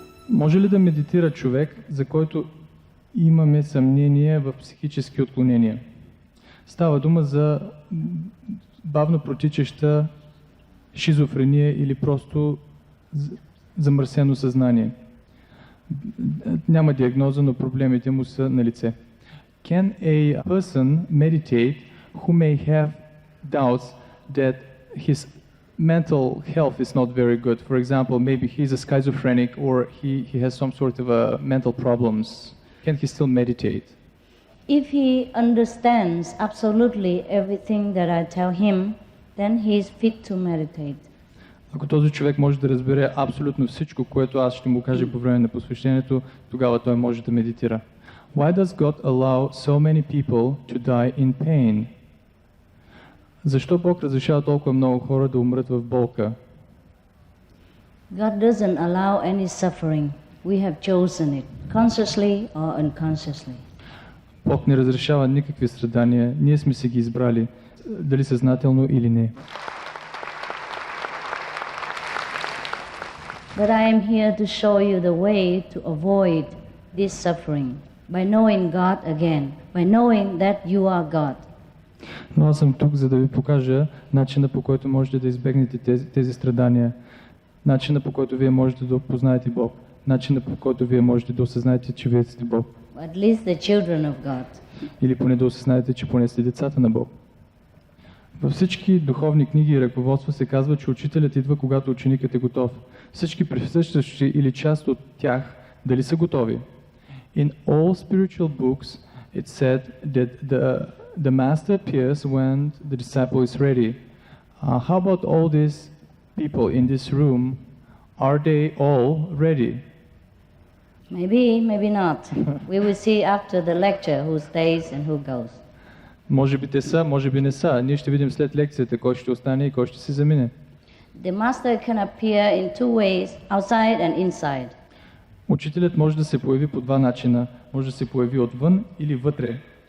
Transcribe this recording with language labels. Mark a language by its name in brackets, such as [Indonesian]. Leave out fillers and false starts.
[Bulgarian] Може ли да медитира човек, за който имаме съмнение в психически отклонения? Става дума за бавно протичаща шизофрения или просто замърсено съзнание. Няма диагноза, но проблемите му са на лице. [English] Can a person meditate who may have doubts that his mental health is not very good? For example, maybe he's a schizophrenic or he has some sort of mental problems. Can he still meditate? If he understands absolutely everything that I tell him, then he is fit to meditate. [Bulgarian] Ако този човек може да разбере абсолютно всичко, което аз ще му кажа по време на посвещението, тогава той може да медитира. [English] Why does God allow so many people to die in pain? [Bulgarian] Защо Бог разрешава толкова много хора да умрат в болка? [English] God doesn't allow any suffering. We have chosen it, consciously or unconsciously. [Bulgarian] Бог не разрешава никакви страдания, ние сме си ги избрали, дали съзнателно или не. [English] But I am here to show you the way to avoid this suffering by knowing God again, by knowing that you are God. [Bulgarian] Но аз съм тук, за да ви покажа начина, по който можете да избегнете тези страдания, начина, по който вие можете да опознаете Бог, начина, по който вие можете да осъзнаете, че вие сте Бог. [English] At least the children of God. [Bulgarian] Или поне да осъзнаете, че поне сте децата на Бог. Във всички духовни книги и ръководства се казва, че учителят идва, когато ученикът е готов. Всички присъстващи или част от тях дали са готови. [English] In all spiritual books it said that the master appears when the disciple is ready. How about all these people in this room? Are they all ready? Maybe, maybe not. We will see after the lecture who stays and who goes. [Bulgarian] Може би те са, може би не са. Ние ще видим след лекцията кой ще остане и кой ще се замине. [English] The master can appear in two ways, outside and inside. [Bulgarian] Учителят може да се появи по два начина. Може да се появи отвън или вътре.